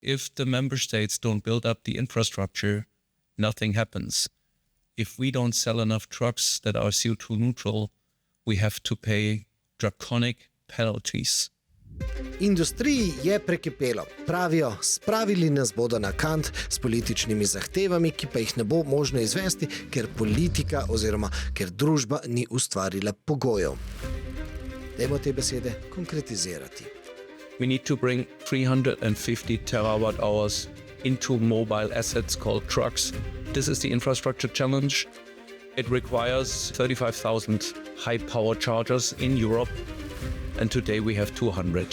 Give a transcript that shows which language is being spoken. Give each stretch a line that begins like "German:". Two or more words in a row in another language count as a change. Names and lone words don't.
English: If the member states don't build up the infrastructure, nothing happens. If we don't sell enough trucks that are CO2 neutral, we have to pay draconic penalties.
Slovenian: Industriji je prekipelo. Pravijo, spravili nas bodo na kant s političnimi zahtevami, ki pa jih ne bo možno izvesti, ker politika oziroma ker družba ni ustvarila pogojev. Dajmo te besede konkretizirati.
English: We need to bring 350 terawatt hours into mobile assets called trucks. This is the infrastructure challenge. It requires 35,000 high-power chargers in Europe, and today we have 200.